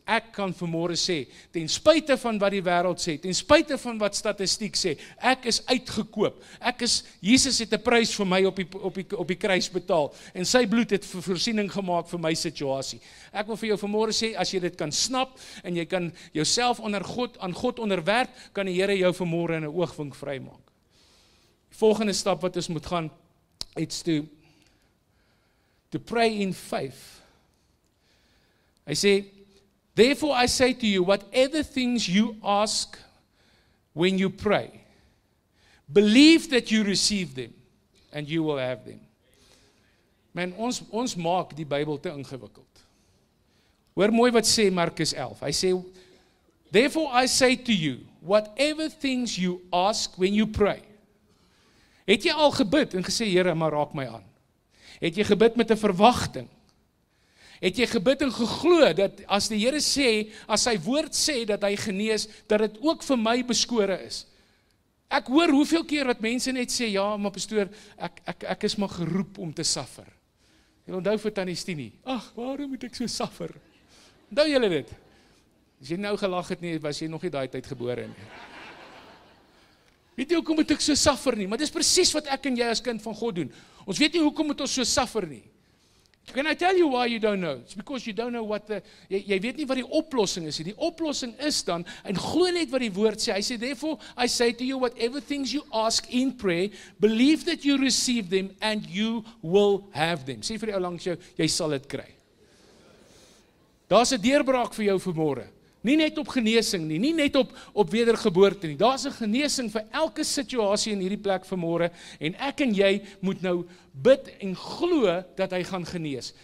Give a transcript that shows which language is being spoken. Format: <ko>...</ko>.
<af>Ek kan vanmôre sê, ten spyte van wat die wêreld sê, ten spyte van wat statistiek sê, ek is uitgekoop. Jesus het 'n prys vir my op die kruis betaal en sy bloed het voorsiening gemaak vir my situasie. Ek wil vir jou vanmôre sê, as jy dit kan snap en jy kan jouself aan God onderwerp, kan die Here jou vanmôre in 'n oogwink vrymaak. Die volgende stap wat ons moet gaan,</af> <en>it's to pray in faith. I say, therefore I say to you, whatever things you ask when you pray, believe that you receive them and you will have them.</en> <af>Man, ons maak die Bybel te ingewikkeld. Hoor mooi wat sê Markus 11. Hy sê,</af> <en>therefore I say to you, whatever things you ask when you pray.</en> <af>Het jy al gebid en gesê, Here, maar raak my aan? Het jy gebid met 'n verwagting? Het jy gebid en geglo dat as die Here sê, as sy woord sê dat hy genees, dat dit ook vir my beskore is? Ek hoor hoeveel keer wat mense net sê, ja, maar pastoor, ek is maar geroep om te suffer. Jy onthou vir Tannie Stinie, ag, waarom moet ek so suffer? Onthou julle dit? As jy nou gelag het nie, was jy nog nie daai tyd gebore nie. Weet jy hoekom moet ek so suffer nie? Maar dis presies wat ek en jy as kind van God doen. Ons weet nie hoekom moet ons so suffer nie.</af> <en>Can I tell you why you don't know? It's because you don't know what</en> <af>jy weet nie wat die oplossing is nie. Die oplossing is dan, en glo net wat die woord sê. Hy sê,</af> <en>therefore, I say to you, whatever things you ask in prayer, believe that you receive them and you will have them.</en> <af>Sê vir die ou langs jou, jy sal dit kry. Daar's 'n deurbraak vir jou vanmôre. Nie net op genesing nie net op wedergeboorte nie. Daar's 'n genesing vir elke situasie in hierdie plek vanmôre en ek en jy moet nou bid en glo dat hy gaan genees.</af>